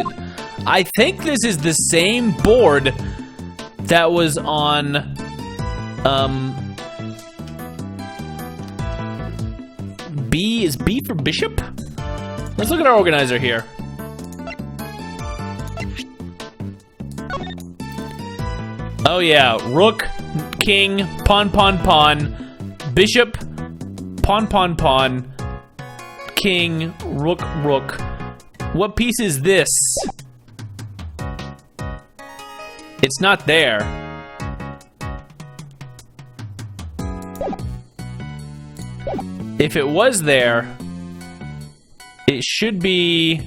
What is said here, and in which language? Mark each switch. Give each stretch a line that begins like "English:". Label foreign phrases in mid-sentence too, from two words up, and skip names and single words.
English: I think this is the same board that was on, B is B for bishop? Let's look at our organizer here. Oh yeah, rook, king, pawn, pawn, pawn, bishop, pawn, pawn, pawn, king, rook, rook. What piece is this? It's not there. If it was there, it should be...